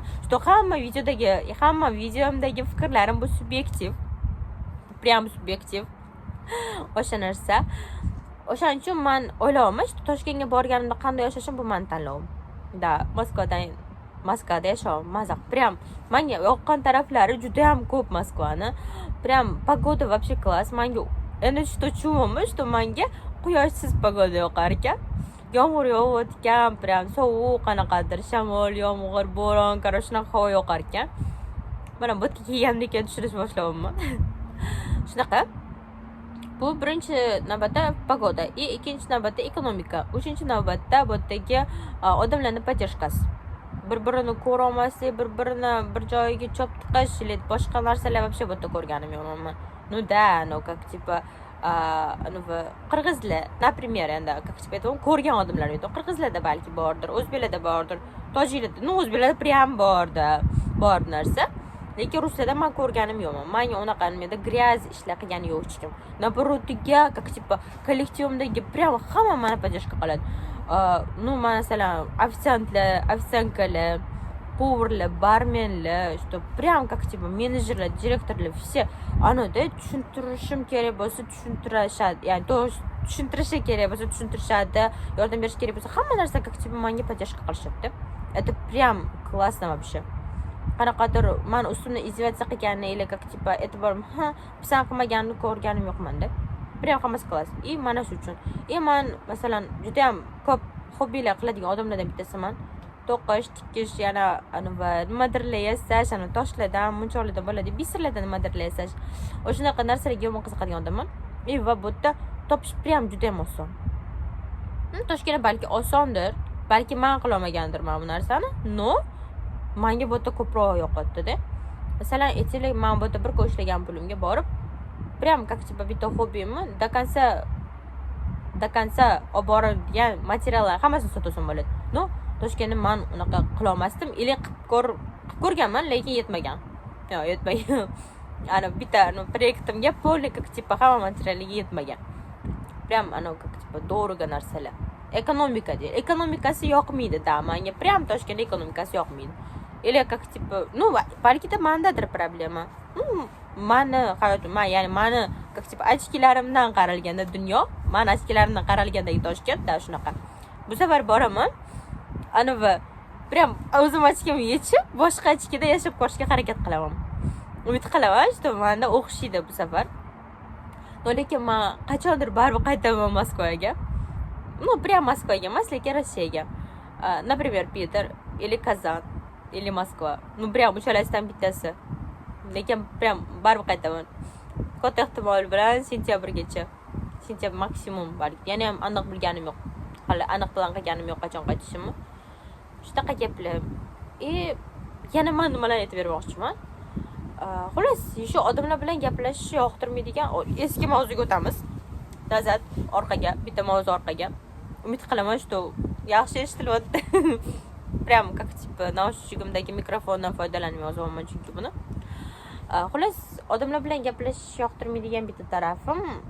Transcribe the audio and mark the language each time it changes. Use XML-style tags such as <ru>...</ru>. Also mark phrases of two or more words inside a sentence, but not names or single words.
<uz>Что hamma videomdagi fikrlarim bu subyektiv. Прям subyektiv. O'sha narsa. O'shaning uchun men o'ylayman, Toshkentga borganimda qanday yashashim bu men tanlovim. Da, Moskvada yashayman, mazaq. Прям menga yoqqan taraflari juda ham ko'p Moskvani.</uz> <ru>Прям pogoda вообще класс.</ru> <uz>Menga endi</uz> <ru>что чувствуем, что</ru> <uz>menga quyoshsiz pogoda yoqar ekan. Yomg'ir yog'ayotgan, прям sovuq, qanaqadir shamol, yomg'ir, bo'ron, короче, shunaqa havo yoqar ekan. Mana bo'tga kiygandek tushirish boshlayapman. Shunaqa. Bu birinchi navbatda pogoda, ikkinchi navbatda ekonomika, uchinchi navbatda bu yerdagi odamlarning поддержкасы. Bir-birini ko'ra olmaslik, bir-birini bir joyiga chop tiqish, boshqa narsalar вообще bu yerda ko'rganim yo'q men.</uz> <ru>Как типа</ru> <uz>qirg'izlar например endi как aytaman ko'rgan odamlar yo'q qirg'izlarda balki bordir o'zbeklarda bordir tojiklarda o'zbeklarda прям bor bu narsa lekin ruslarda man ko'rganim yo'qman manga unaqa nimada грязь ishlar qilgani yo'q hech kim наоборотiga как kollektivimdagi прям hamma mani поддержка qiladi ну masalan официантkalar поварlar barmenlar</uz> <ru>что прям как</ru> <uz>menejerlar direktorlar все anada tushuntirishim kerak bo'lsa tushuntirishadi ya'ni tushuntirishi kerak bo'lsa tushuntirishadi yordam berish kerak bo'lsa hamma narsa как menga поддержка qilishadi</uz> <ru>это прям классно вообще</ru> <uz>qanaqadir man ustimda izdevаться qilganini или как e'tibor pisand qilmaganini ko'rganim yo'qmanda прям hammasi klass и mana shu uchun man masalan judayam ko'p hobbilar qiladigan odamlardan bittasiman to'qish tikish yana nimadirlar yasash toshlardan munchoqlardan bo'ladi biserlardan nimadirlar yasash o'shanaqa narsalarga yomon qiziqadigan odamman va bu yerda topish прям judayam oson toshkentda balki osondir balki man qilolmagandirman bu narsani но manga bu yerda ko'proq yoqadida masalan aytaylik man bu yerda bir kun ishlagan pulimga borib прям как bitta hobbimni</uz> <ru>до конца</ru> <uz>olib boradigan materiallar hammasini sotib bo'ladi no Toshkentda man unaqa qila olmasdim или qilib ko'rganman lekin yetmagan bitta proyektimga</uz> <ru>полный как</ru> <uz>hamma materialiga yetmagan прям как dорого narsalar ekonomika deydi ekonomikasi yoqmaydi da manga прям Toshkentda ekonomikasi yoqmaydi</uz> <ru>или как</ru> <uz>balkida mandadir problema mani hayotim ya'ni mani как ochkilarimdan qaralganda dunyo mani ochkilarimdan qaralgandagi Toshkentda shunaqa bu safar boraman прям o'zim ochkimni yechib boshqa ochkida yashab ko'rishga harakat qilaman umid qilaman что manda o'xshaydi bu safar lekin man qachondir baribir qaytaman Moskvaga прям Moskvaga emas lekin Rossiyaga например Питер или Kazan или Moskva прям uchalasidan bittasi lekin прям baribir qaytaman katta ehtimol bilan sentyabrgacha sentyabr maksimum balki yana ham aniq bilganim yo'q hali aniq plan qilganim yo'q qachon qaytishimni shunaqa gaplar yana man nimalarni aytib bermoqchiman xullas shu odamlar bilan gaplashishni yoqtirmaydigan eski mavzuga o'tamiz nazar orqaga bitta mavzu orqaga umid qilaman что yaxshi eshitilyapti прям как naushnikimdagi mikrofondan foydalanib yozyapman chunki buni xullas odamlar bilan gaplashish yoqtirmaydigan bitta tarafim</uz>